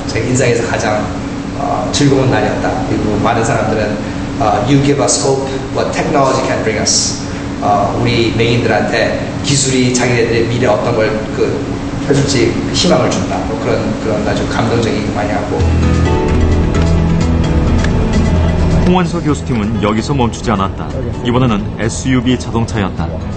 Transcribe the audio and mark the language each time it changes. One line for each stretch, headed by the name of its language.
Korean: 제 인생에서 가장 즐거운 날이었다. 그리고 많은 사람들은
English: You give us hope what technology can bring us.
Korean: 우리 메인들한테 기술이 자기네들의 미래 어떤 걸 해줄지 희망을 준다. 뭐 그런 아주 감동적인 많이 하고. 홍원서 교수팀은 여기서 멈추지 않았다. 이번에는 SUV 자동차였다.